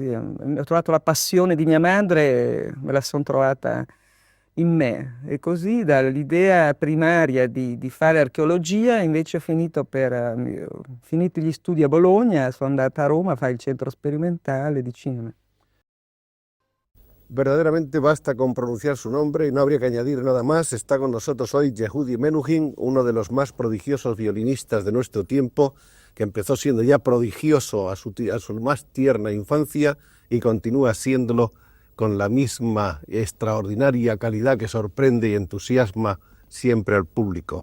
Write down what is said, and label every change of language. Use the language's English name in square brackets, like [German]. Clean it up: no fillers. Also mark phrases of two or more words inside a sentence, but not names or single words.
[Italian] Ho trovato la passione di mia madre, me la sono trovata in me. E così dall'idea primaria di fare archeologia, invece ho finito gli studi a Bologna, sono andata a Roma a fare il centro sperimentale di cinema. [Spanish] Verdaderamente basta con pronunciar su nombre y no habría que añadir nada más. Está con nosotros hoy Yehudi Menuhin, uno de los más prodigiosos violinistas de nuestro tiempo, que empezó siendo ya prodigioso a su más tierna infancia y continúa siéndolo con la misma extraordinaria calidad que sorprende y entusiasma siempre al público.